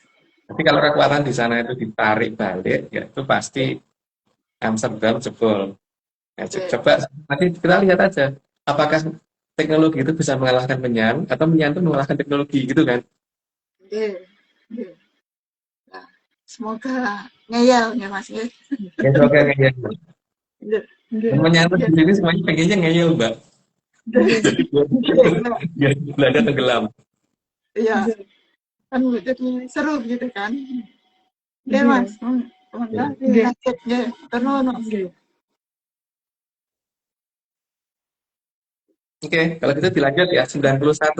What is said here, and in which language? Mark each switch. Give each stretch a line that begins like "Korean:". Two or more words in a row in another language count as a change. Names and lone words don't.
Indonesian: Tapi kalau kekuatan di sana itu ditarik balik, ya itu pasti Amsterdam jebol. Ya, coba nanti kita lihat aja, apakah teknologi itu bisa mengalahkan Menyan atau Menyan itu mengalahkan teknologi gitu kan? Nah, semoga ngeyel ya Mas ya. Ya semoga ngeyel.
Javanese: Nggih, nggih,
Indonesian: Temennya anak nggih, di sini semuanya pengennya ngeyel, Mbak. nggih, Jadi nggih, Mbak. biar Belanda tenggelam. Iya, kan jadi seru gitu kan. Nggih Mas, semoga lanjut nggih. Terus Oke, kalau gitu dilanjut ya 91.